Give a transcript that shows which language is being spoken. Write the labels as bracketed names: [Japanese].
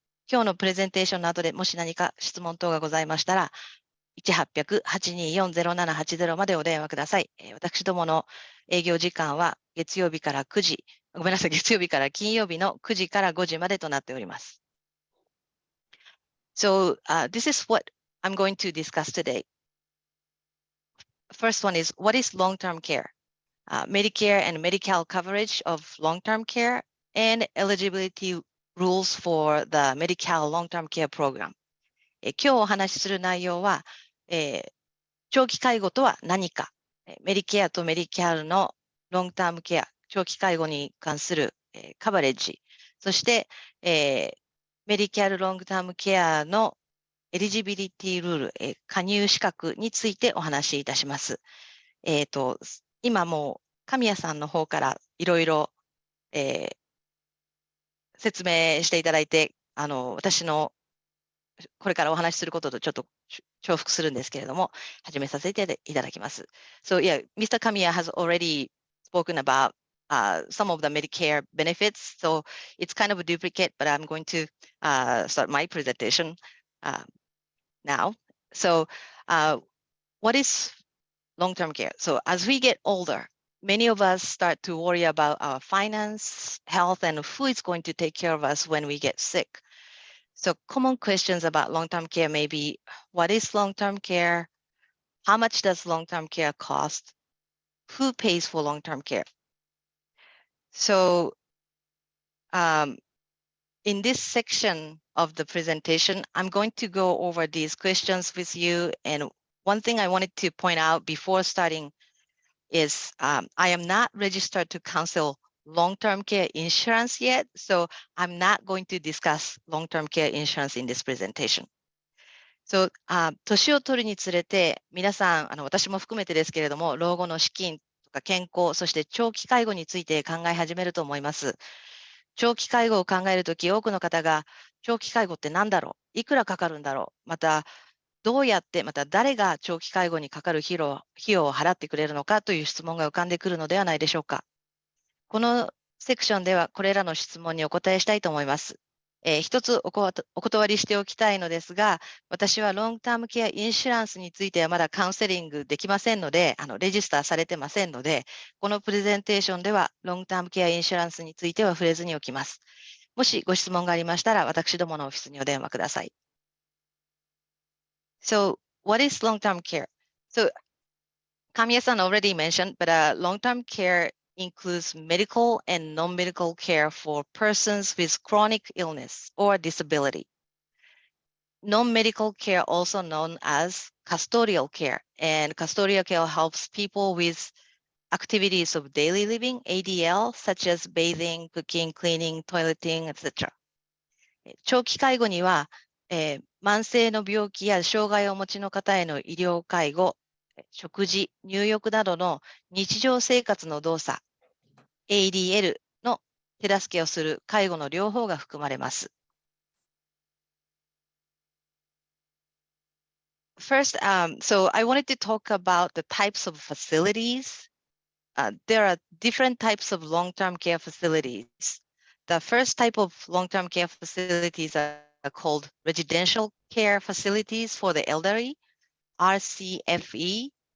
[Japanese] 今日のプレゼンテーションの後でもし何か質問等がございましたら、 1-800-824-0780までお電話ください。私どもの営業時間は月曜日から9時、ごめんなさい、月曜日から金曜日の9時から5時までとなっております。 [English] So, this is what I'm going to discuss today. First one is, what is long-term care? Medicare and Medi-Cal coverage of long-term care and eligibility rules for the Medi-Cal long-term care program. [Japanese] 今日お話しする内容は、長期介護とは何か、メディケアとメディキャルのロングタームケア、長期介護に関する、カバレッジ、そして、メディキャルロングタームケアのエリジビリティルール、加入資格についてお話しいたします。今もう神谷さんの方からいろいろ説明していただいて、私のこれからお話しすることとちょっと重複するんですけれども、始めさせていただきます。 [English] So yeah, Mr. Kamiya has already spoken about some of the Medicare benefits, so it's kind of a duplicate, but I'm going to start my presentation now. So what is long-term care? So as we get older, many of us start to worry about our finance, health, and who is going to take care of us when we get sick. So common questions about long-term care may be, what is long-term care? How much does long-term care cost? Who pays for long-term care? So in this section of the presentation, I'm going to go over these questions with you. And one thing I wanted to point out before starting is I am not registered to counsel long-term care insurance yet, so I'm not going to discuss long-term care insurance in this presentation. [Japanese] So, 年を取るにつれて、皆さん、私も含めてですけれども、老後の資金とか健康、そして長期介護について考え始めると思います。長期介護を考えるとき、多くの方が、長期介護って何だろう？いくらかかるんだろう？また、どうやって、また誰が長期介護にかかる費用を払ってくれるのかという質問が浮かんでくるのではないでしょうか。このセクションではこれらの質問にお答えしたいと思います。一つお断りしておきたいのですが、私はロングタームケアインシュランスについてはまだカウンセリングできませんので、レジスターされてませんので、このプレゼンテーションではロングタームケアインシュランスについては触れずにおきます。もしご質問がありましたら、私どものオフィスにお電話ください。 [English] So, what is long-term care? So, Kamiya-san already mentioned, but long-term care includes medical and non-medical care for persons with chronic illness or disability. Non-medical care, also known as custodial care, and custodial care helps people with activities of daily living, ADL, such as bathing, cooking, cleaning, toileting, etc. [Japanese] 長期介護には、慢性の病気や障害をお持ちの方への医療介護、食事、入浴などの日常生活の動作、ADL の手助けをする介護の両方が含まれます。 [English] First, so I wanted to talk about the types of facilities. There are different types of long-term care facilities. The first type of long-term care facilities are called residential care facilities for the elderly, RCFE.